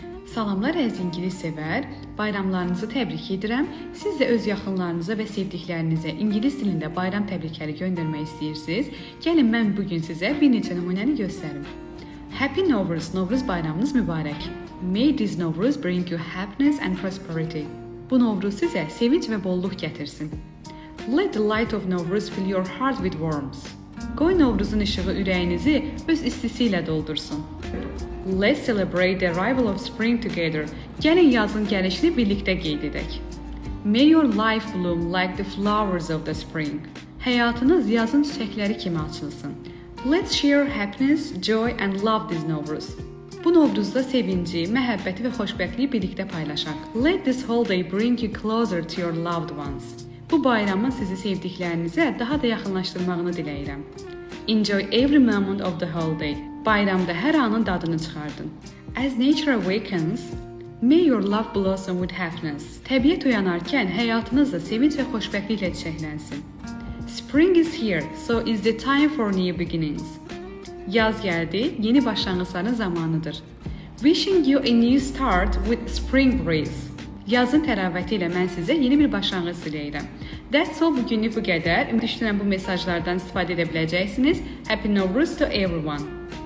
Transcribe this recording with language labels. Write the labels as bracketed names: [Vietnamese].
[Azerbaijani] Salamlar əziz ingilis sevər, bayramlarınızı təbrik edirəm. Siz də öz yaxınlarınıza və sevdiklərinizə ingilis dilində bayram təbrikləri göndərmək istəyirsiniz. Gəlin mən bugün sizə bir neçə nümunəni göstərim. [English] Happy Novruz, [Azerbaijani] Novruz bayramınız mübarək. [English] May this Novruz bring you happiness and prosperity. [Azerbaijani] Bu Novruz sizə sevinç və bolluq gətirsin. [English] Let the light of Novruz fill your heart with warmth. [Azerbaijani] Qoy Novruzun işığı ürəyinizi öz istisi ilə doldursun. [English] Let's celebrate the arrival of spring together. [Azerbaijani] Gəlin yazın gəlişini birlikdə qeyd edək. [English] May your life bloom like the flowers of the spring. [Azerbaijani] Həyatınız yazın çiçəkləri kimi açılsın. [English] Let's share happiness, joy and love this Novruz. [Azerbaijani] Bu Novruzda sevinci, məhəbbəti və xoşbəxtliyi birlikdə paylaşaq. [English] Let this holiday bring you closer to your loved ones. [Azerbaijani] Bu bayramın sizi sevdiklərinizə daha da yaxınlaşdırmağını diləyirəm. [English] Enjoy every moment of the holiday. [Azerbaijani] Bayramda hər anın dadını çıxardın. [English] As nature awakens, may your love blossom with happiness. [Azerbaijani] Təbiət oyanarkən həyatınız da sevinç və xoşbəxtliklə çiçəklənsin. [English] Spring is here, so is the time for new beginnings. [Azerbaijani] Yaz gəldi, yeni başlanğıcların zamanıdır. [English] Wishing you a new start with spring breeze. [Azerbaijani] Yazın təravəti ilə mən sizə yeni bir başlanğıc diləyirəm. [English] That's all, [Azerbaijani] bugünlük bu qədər. Ümid edirəm bu mesajlardan istifadə edə biləcəksiniz. [English] Happy Novruz to everyone.